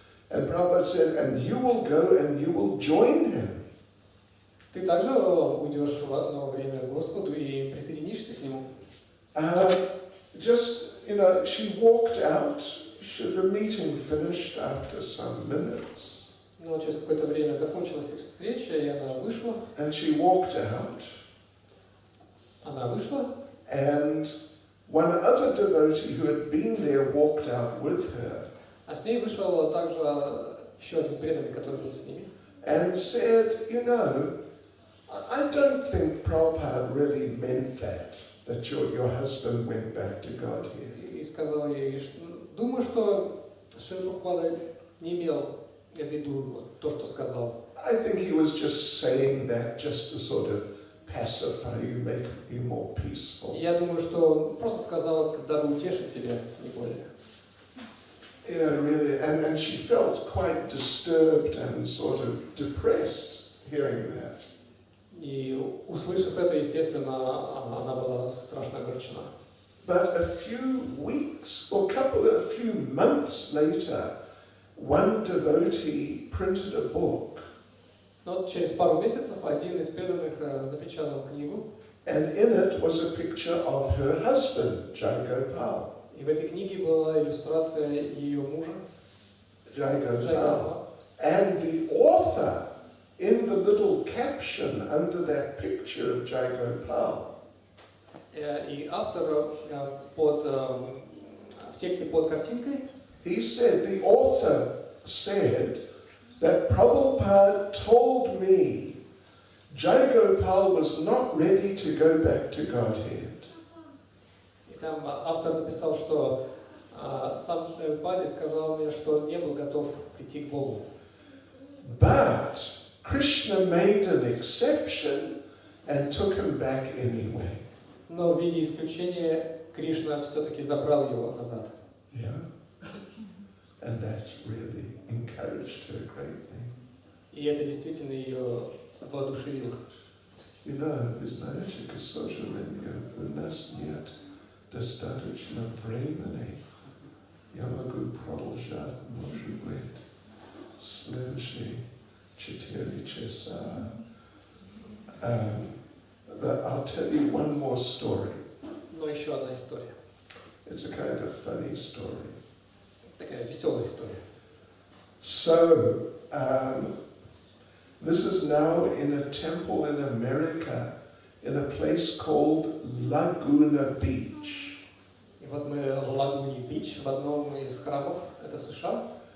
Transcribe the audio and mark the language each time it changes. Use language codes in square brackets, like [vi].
[en] And Prabhupada said, and you will go and you will join him. [ru] Ты также уйдешь в одно время к Господу и присоединишься к Нему. [en] Just, you know, she walked out. The meeting finished after some minutes. [ru] Но через какое-то время закончилась их встреча, и она вышла. [en] And she walked out. [ru] Она вышла. [en] And one other devotee who had been there walked out with her. [ru] А с ней вышел также еще один преданный, который был с ними. [en] And said, you know, I don't think Prabhupada really meant that your husband went back to God here. [ru] И сказал ей, думаю, что Шрила Прабхупада не имел в виду то, что сказал. [en] I think he was just saying that just to sort of pacify you, make you more peaceful. [ru] Я думаю, что он просто сказал, дабы утешить тебя, не более. [en] You know, really, and she felt quite disturbed and sort of depressed hearing that. [ru] И услышав это, естественно, она была страшно огорчена. [en] But a few weeks or a few months later, one devotee printed a book. [ru] Но через пару месяцев один из преданных напечатал книгу. [en] And in it was a picture of her husband, Jai Gopal. [ru] И в этой книге была иллюстрация ее мужа. Jai Gopal. [en] And the author, in the little caption under that picture of Jai Gopal, [ru] И автор в тексте под картинкой, [en] the author said that Prabhupada told me Jai Gopal was not ready to go back to Godhead. [ru] и там автор написал, что сам Прабхупада сказал мне, что он не был готов прийти к Богу. [en] But Krishna made an exception and took him back anyway. [ru] Но в виде исключения Кришна все-таки забрал его назад. [en] Yeah. And that really encouraged her greatly. [ru] И это действительно ее воодушевило. [en] You know, [ru] вы знаете, к сожалению, у нас нет достаточно времени. Я могу продолжать, может быть, следующие 4 часа. [en] But I'll tell you one more story. [ru] Но еще одна история. [en] It's a kind of funny story. [ru] Такая веселая история. [en] So, this is now in a temple in America, in a place called Laguna Beach. [ru] И вот мы в Лагуне Бич, в одном из храмов, это США.